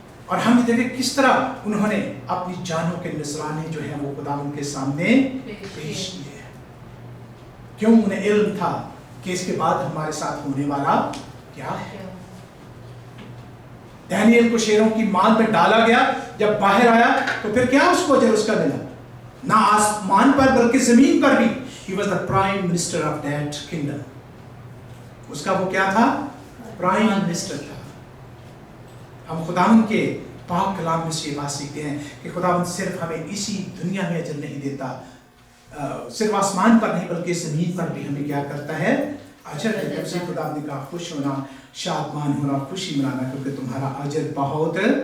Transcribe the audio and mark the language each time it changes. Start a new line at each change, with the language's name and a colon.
Hindi: और हम देखें किस तरह उन्होंने अपनी जानों के नजराने जो है वो खुदा के सामने पेश किए। क्यों? उन्हें इल्म था कि इसके बाद हमारे साथ होने वाला क्या है। दानियल को शेरों की मान में डाला गया, जब बाहर आया तो फिर क्या उसको अजर उसका मिला? ना आसमान पर बल्कि जमीन पर भी।
English: He was the prime minister of that kingdom.
Hindi: उसका वो क्या था? प्राइम मिनिस्टर था। हम खुदावंद के पाक कलाम में से बात सीखते हैं कि खुदावंद सिर्फ हमें इसी दुनिया में अजर नहीं देता, सिर्फ आसमान पर नहीं बल्कि जमीन पर भी हमें क्या करता है? अजर देता है। खुदावंद का खुश होना, शादमान होना, खुशी मनाना, क्योंकि तुम्हारा अजर बहुत